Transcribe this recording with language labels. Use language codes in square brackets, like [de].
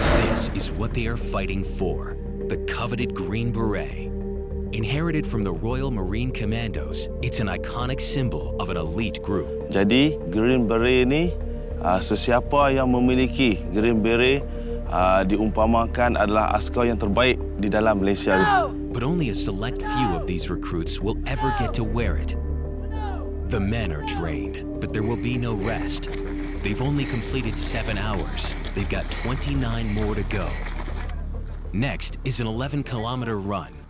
[en] This is what they are fighting for, the coveted Green Beret. Inherited from the Royal Marine Commandos, it's an iconic symbol of an elite group. [ms] Jadi Green Beret ni sesiapa yang memiliki Green Beret diumpamakan adalah askar yang terbaik di dalam Malaysia. [en] But only a select few of these recruits will ever get to wear it. The men are trained, but there will be no rest. They've only completed 7 hours. They've got 29 more to go. Next is an 11-kilometer run.